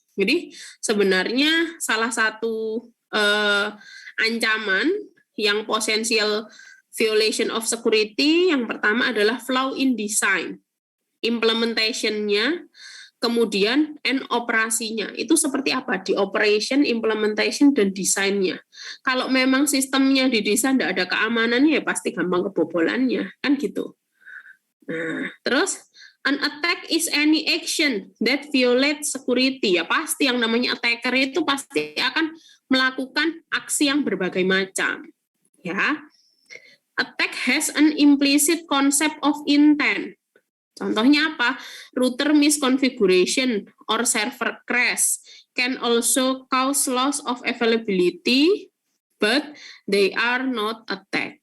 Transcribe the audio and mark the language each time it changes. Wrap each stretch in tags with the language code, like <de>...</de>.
<id>Jadi sebenarnya salah satu ancaman yang</id> <en>potential violation of security,</en> <id>yang pertama adalah</id> <en>flaw in design,</en> <id>implementation-nya, kemudian operasinya. Itu seperti apa? Di operation, implementation, dan desainnya. Kalau memang sistemnya didesain tidak ada keamanannya, ya pasti gampang kebobolannya. Kan gitu. Nah, terus,</id> <en>an attack is any action that violates security.</en> <id>Ya pasti yang namanya attacker itu pasti akan melakukan aksi yang berbagai macam. Ya.</id> <en>Attack has an implicit concept of intent.</en> <id>Contohnya apa?</id> <en>Router misconfiguration or server crash can also cause loss of availability, but they are not attack.</en>